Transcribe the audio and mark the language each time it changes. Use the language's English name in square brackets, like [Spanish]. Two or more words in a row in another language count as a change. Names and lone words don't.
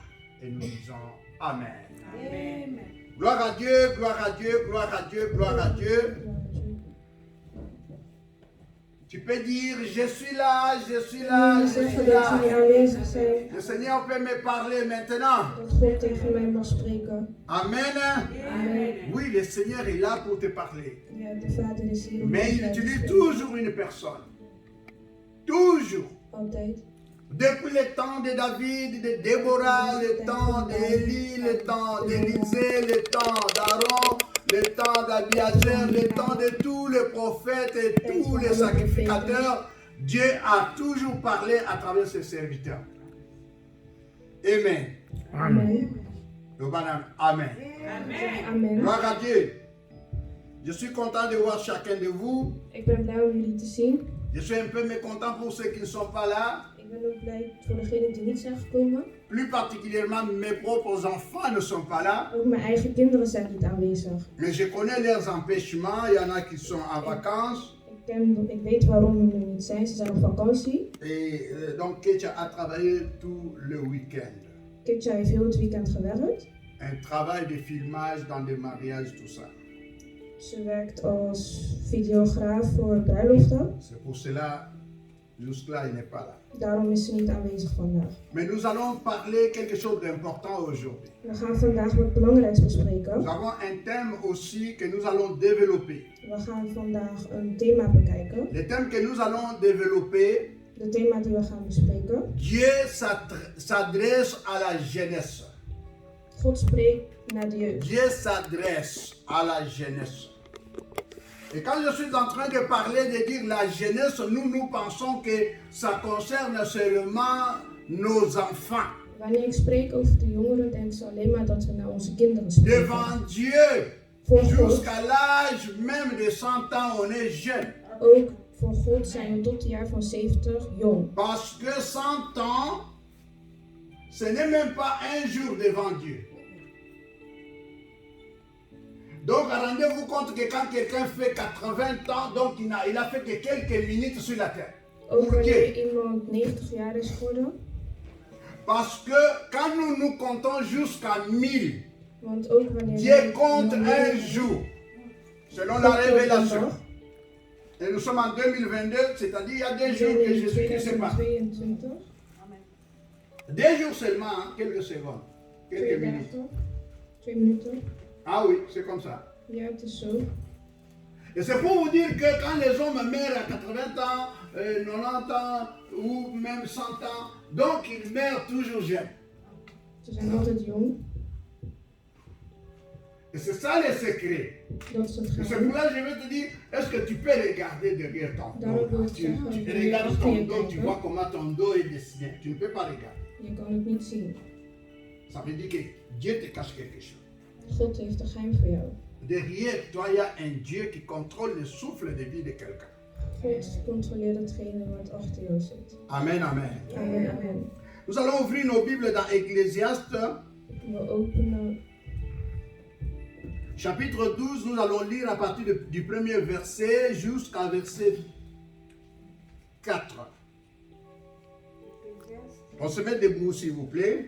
[French] Et nous disons Amen. Amen. Gloire à Dieu, gloire à Dieu, gloire à Dieu, gloire à Dieu. Tu peux dire, je suis là, je suis là, je suis là. Le Seigneur peut me parler maintenant. [Dutch] Dat God tegen mij mag spreken. Amen. Amen. [French] Oui, le Seigneur est là pour te parler. [Dutch] Ja, de Vader is hier om [French] Mais [Dutch] ons [French] il [Dutch] bij te [French] utilise [Dutch] spreken. [French] toujours une personne. Toujours. [Dutch] Altijd. [French] Depuis le temps de David, de Déborah, le temps d'Élie, le temps d'Élisée, le temps d'Aaron, le temps d'Abiathar, le temps de tous les prophètes et tous les sacrificateurs, Dieu a toujours parlé à travers ses serviteurs. Amen. Amen. Amen. Amen. Amen. Gloire à Dieu. Je suis content de voir chacun de vous. [Dutch] Ik ben blij om jullie te zien. [French] Je suis un peu mécontent pour ceux qui ne sont pas là. [Dutch] Ik ben ook blij voor degenen die niet zijn gekomen. [French] Plus particulièrement, mes propres enfants ne sont pas là. [Dutch] Ook mijn eigen kinderen zijn niet aanwezig. [French] Mais je connais leurs empêchements. Il y en a qui sont en vacances. [Dutch] Ik weet waarom ze er niet zijn. Ze zijn op vakantie. [French] Et donc, Ketia a travaillé tout le week-end. [Dutch] Kitja heeft heel het weekend gewerkt. [French] Un travail de filmage dans des mariages, tout ça. [Dutch] Ze werkt als videograaf voor bruiloften. [French] C'est pour cela, jusque-là, il n'est pas là. [Dutch] Daarom is ze niet aanwezig vandaag. [French] Mais nous allons parler quelque chose d'important aujourd'hui. [Dutch] We gaan vandaag wat belangrijks bespreken. [French] Nous avons un thème aussi que nous allons développer. [Dutch] We gaan vandaag een thema bekijken. [French] Le thème que nous allons développer, [Dutch] De thema die we gaan bespreken. [French] Dieu s'adresse à la jeunesse. [Dutch] God spreekt naar de jeugd. [French] Dieu s'adresse à la jeunesse. Et quand je suis en train de parler, de dire la jeunesse, nous pensons que ça concerne seulement nos enfants. [Dutch] Wanneer ik spreek over de jongeren, denken ze alleen maar dat we naar onze kinderen spreken. [French] Devant Dieu, [Dutch] Voor God, [French] jusqu'à l'âge même de 100 ans, on est jeune. [Dutch] ook voor God zijn we tot het jaar van 70 jong. [French] Parce que 100 ans, ce n'est même pas un jour devant Dieu. Donc rendez-vous compte que quand quelqu'un fait 80 ans, donc il a fait que quelques minutes sur la terre. [Dutch] Ook [French] Pour Dieu. [Dutch] wanneer iemand 90 jaar is geworden. [French] Parce que quand nous comptons jusqu'à 1000, [Dutch] Want ook wanneer [French] Dieu compte un jour, selon la révélation. Et nous sommes en 2022, c'est-à-dire il y a des jours que Jésus-Christ est parti. 2022, Des jours seulement, hein, quelques secondes, 2 quelques minutes. [Dutch] dagen, 2 minuten. [French] Ah oui, c'est comme ça. [Dutch] Ja, het is zo. [French] Et c'est pour vous dire que quand les hommes meurent à 80 ans, 90 ans ou même 100 ans, donc ils meurent toujours jeunes. [Dutch] Ze zijn altijd jong. [French] Et c'est ça le secret. [Dutch] Dat is het [French] Et c'est [Dutch] geheim. [French] pour là que je vais te dire, est-ce que tu peux regarder derrière ton [Dutch] Daarom wil [French] dos? [Dutch] ik [French] Tu [Dutch] zeggen, [French] regardes ton dos, tu [Dutch] kijken. [French] vois comment ton dos est dessiné. Tu ne peux pas regarder. [Dutch] Je kan het niet zien. [French] Ça veut dire que Dieu te cache quelque chose. [Dutch] God heeft een geheim voor jou. [French] Derrière toi, il y a un Dieu qui contrôle le souffle de vie de quelqu'un. [Dutch] God controleert hetgene wat achter jou zit. [French] Amen, amen. [Dutch] Amen, amen. [French] Nous allons ouvrir nos Bibles dans Ecclésiaste, [Dutch] We openen [French] chapitre 12, nous allons lire à partir du premier verset jusqu'à verset 4. On se met debout, s'il vous plaît.